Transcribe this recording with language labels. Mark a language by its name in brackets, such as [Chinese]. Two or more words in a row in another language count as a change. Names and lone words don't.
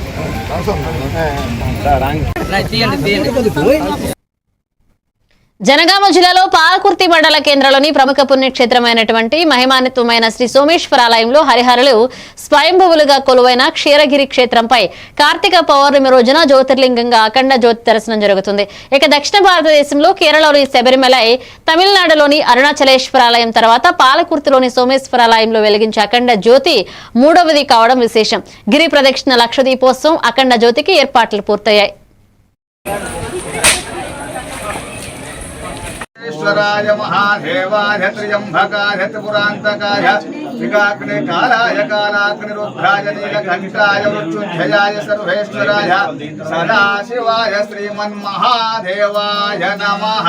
[Telugu] జనగామ జిల్లాలో పాలకుర్తి మండల కేంద్రంలోని ప్రముఖ పుణ్యక్షేత్రమైనటువంటి మహిమాన్వితమైన శ్రీ సోమేశ్వరాలయంలో హరిహరులు స్వయంభువులుగా కొలువైన క్షీరగిరి క్షేత్రంపై కార్తీక పౌర్ణమి రోజున జ్యోతిర్లింగంగా అఖండ జ్యోతి దర్శనం జరుగుతుంది. ఇక దక్షిణ భారతదేశంలో కేరళలోని శబరిమలై, తమిళనాడులోని అరుణాచలేశ్వరాలయం తర్వాత పాలకుర్తిలోని సోమేశ్వరాలయంలో వెలిగించే అఖండ జ్యోతి మూడవది కావడం విశేషం. గిరి ప్రదక్షిణ, లక్ష దీపోత్సవం, అఖండ జ్యోతికి ఏర్పాట్లు పూర్తయ్యాయి. [Sanskrit] ईश्वराय महादेवाय त्र्यंबकाय त्रिपुरांतकाय विकाग्ने कालाय कालाग्निरुद्राय नीलघंटाय मृत्युंजयाय सर्वेश्वराय सदाशिवाय श्रीमन्महादेवाय नमः।